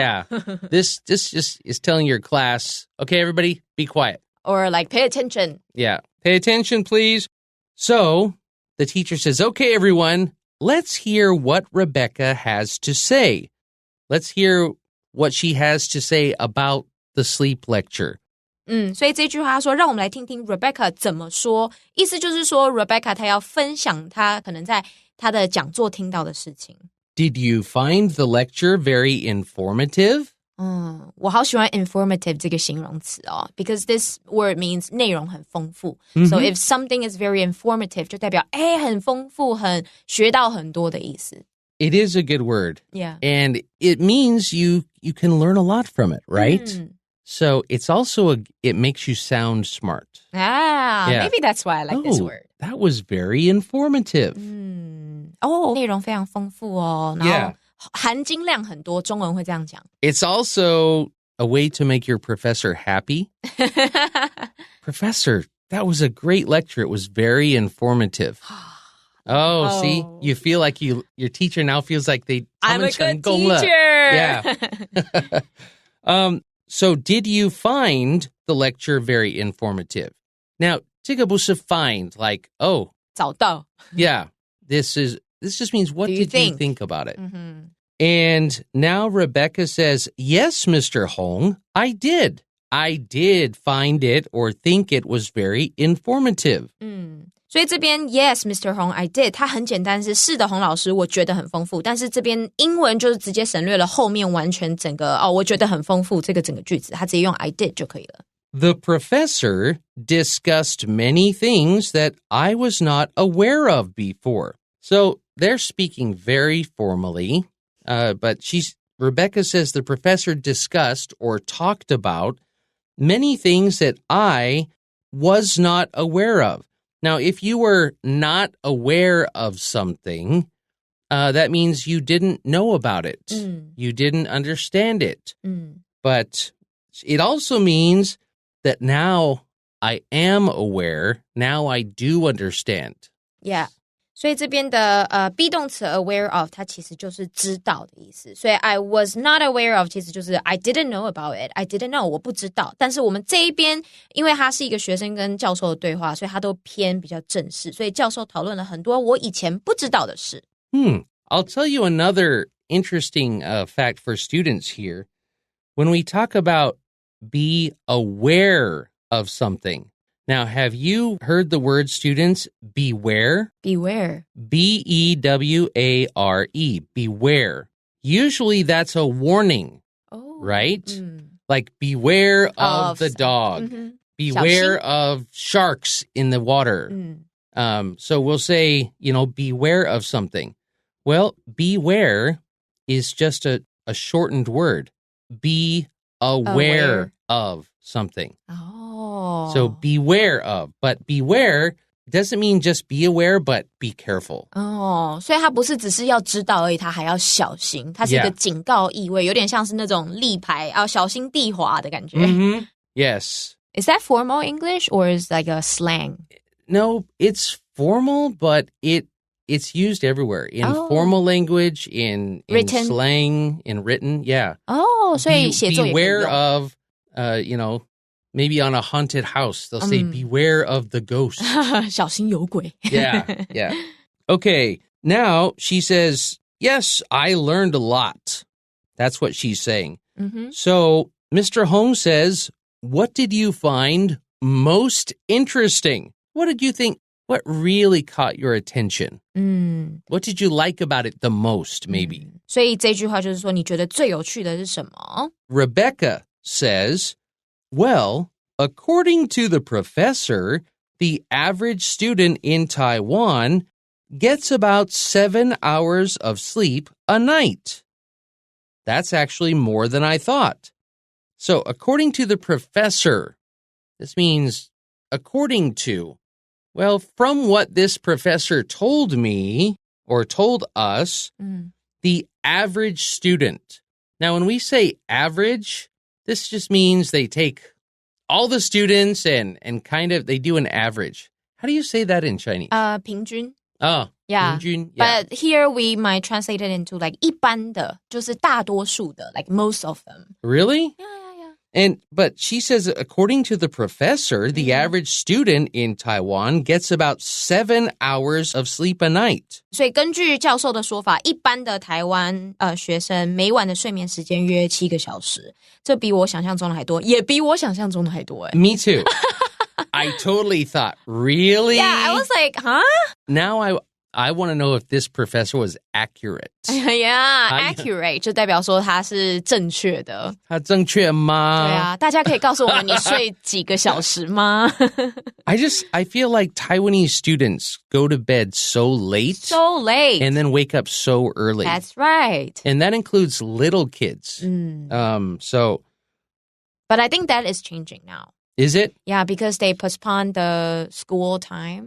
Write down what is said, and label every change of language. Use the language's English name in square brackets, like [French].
[English] Yeah, this just is telling your class, okay, everybody, be quiet. Or like, pay attention. Yeah, pay attention, please. So the teacher says, okay, everyone.Let's hear what Rebecca has to say. Let's hear what she has to say about the sleep lecture. [Chinese] 所以这句话说，让我们来听听 Rebecca 怎么说。意思就是说 Rebecca 她要分享她可能在她的讲座听到的事情。 [English] Did you find the lecture very informative? [Chinese] 我好喜欢 informative 这个形容词哦 [English] because this word means [Chinese] 内容很丰富。 [English] So if something is very informative [Chinese] 就代表很丰富，很学到很多的意思。 [English] It is a good word. Yeah. And it means you can learn a lot from it, right? So it's also it makes you sound smart. Maybe that's why I like this word. That was very informative. 内容非常丰富哦，然后含金量很多，中文会这样讲。 It's also a way to make your professor happy. Professor, that was a great lecture. It was very informative. See, you feel like your teacher now feels like I'm a good teacher. Yeah. So did you find the lecture very informative? Now, [Chinese] 这个不是 [English] find, like, [Chinese] 找到。 [English] Yeah, this just means what did you think about it? And now Rebecca says, yes, Mr. Hong, I did. I did find it or think it was very informative. [Chinese] 所以这边 [English] yes, Mr. Hong, I did. [Chinese] 它很简单，是的，洪老师，我觉得很丰富。但是这边英文就是直接省略了后面完全整个我觉得很丰富这个整个句子，它直接用 I did 就可以了。 [English] The professor discussed many things that I was not aware of before. So they're speaking very formally, but Rebecca says the professor discussed or talked about many things that I was not aware of. Now, if you were not aware of something, that means you didn't know about it. You didn't understand it. But it also means that now I am aware. Now I do understand. Yeah. [Chinese] 所以这边的be 动词 aware of 它其实就是知道的意思，所以 [English] I was not aware of [Chinese] 其实就是 [English] I didn't know about it, I didn't know [Chinese] 我不知道。但是我们这一边因为它是一个学生跟教授的对话，所以它都偏比较正式，所以教授讨论了很多我以前不知道的事。 [English] I'll tell you another interesting fact for students here. When we talk about be aware of something.Now, have you heard the word, students, beware? Beware. B-E-W-A-R-E, beware. Usually that's a warning, right? Like beware of the dog. Beware of sharks in the water. So we'll say, beware of something. Well, beware is just a shortened word. Be aware of something. Oh. So beware of. But beware doesn't mean just be aware, but be careful. [Chinese] 哦，所以它不是只是要知道而已，它还要小心，它是一个警告意味，有点像是那种立牌小心地滑的感觉。 [English] Mm-hmm. Yes. Is that formal English or is like a slang? No, it's formal, but it's used everywhere. In formal language, in slang, in written, yeah. [Chinese] 哦，所以写作也可以用。 [English] Beware of, maybe on a haunted house, they'll say, beware of the ghost. [Chinese] 小心有鬼。 [English] Yeah. Okay, now she says, yes, I learned a lot. That's what she's saying. Mm-hmm. So Mr. Hong says, what did you find most interesting? What did you think? What really caught your attention? What did you like about it the most, maybe? [Chinese] 所以这句话就是说，你觉得最有趣的是什么？ [English] Rebecca says, well, according to the professor, the average student in Taiwan gets about 7 hours of sleep a night. That's actually more than I thought. So, according to the professor, this means according to. Well, from what this professor told me, or told us, the average student. Now, when we say average, this just means they take all the students and kind of, they do an average. How do you say that in Chinese? [Chinese] 平均。 [English] Oh, Yeah. [Chinese] 平均, yeah. [English] But here we might translate it into like [Chinese] 一般的，就是大多数的 [English] like most of them. Really? Yeah. But she says, according to the professor, the average student in Taiwan gets about 7 hours of sleep a night. [Chinese] 所以根据教授的说法，一般的台湾学生每晚的睡眠时间约7个小时，这比我想象中的还多，也比我想象中的还多。 [English] Me too. I totally thought, really? Yeah, I was like, huh? Now I want to know if this professor was accurate. [Chinese] Yeah, accurate 就代表说它是正确的。他正确吗？对啊，大家可以告诉我们你睡几个小时吗？ [English] I feel like Taiwanese students go to bed so late. So late. And then wake up so early. That's right. And that includes little kids. So. But I think that is changing now. Is it? Yeah, because they postponed the school time.